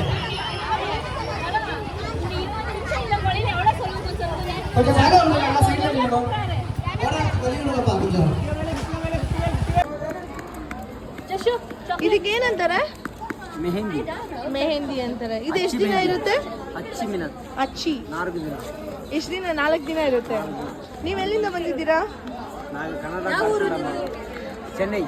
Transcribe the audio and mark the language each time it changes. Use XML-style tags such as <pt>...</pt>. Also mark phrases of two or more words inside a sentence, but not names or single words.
<ta>கொஞ்சம் மேல வந்து நல்லா சைடுல நிக்கணும். ஓட வெளியில பா கொஞ்சம்.</ta> <kn>ಇದಕ್ಕೆ ಏನಂತಾರೆ? ಮೆಹಂದಿ ಅಂತಾರೆ. ಇದು ಎಷ್ಟು ದಿನ ಇರುತ್ತೆ? ಅಚ್ಚಿ 4 ದಿನ. ಎಷ್ಟು ದಿನ? 4 ದಿನ ಇರುತ್ತೆ. ನೀವು ಎಲ್ಲಿಂದ ಬಂದಿದ್ದೀರಾ? ಚೆನ್ನೈ.</kn>